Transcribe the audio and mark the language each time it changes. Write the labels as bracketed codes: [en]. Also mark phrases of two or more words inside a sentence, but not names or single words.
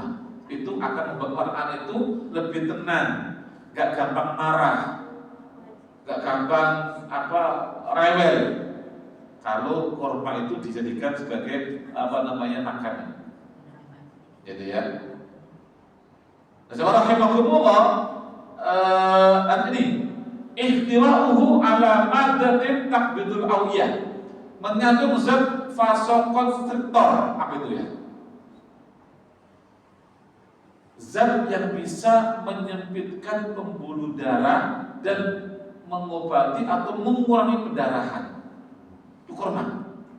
[id] Itu akan membuat anak itu lebih tenang, gak gampang marah, gak gampang rewel. Kalau kurma itu dijadikan sebagai makanan. Jadi ya. [ar] Rahimahumullah ini احتواؤه على مادة تقبض الأوعية, [id] mengandung zat vasokonstriktor. Apa itu ya? Zat yang bisa menyempitkan pembuluh darah dan mengobati atau mengurangi pendarahan. Itu kurma.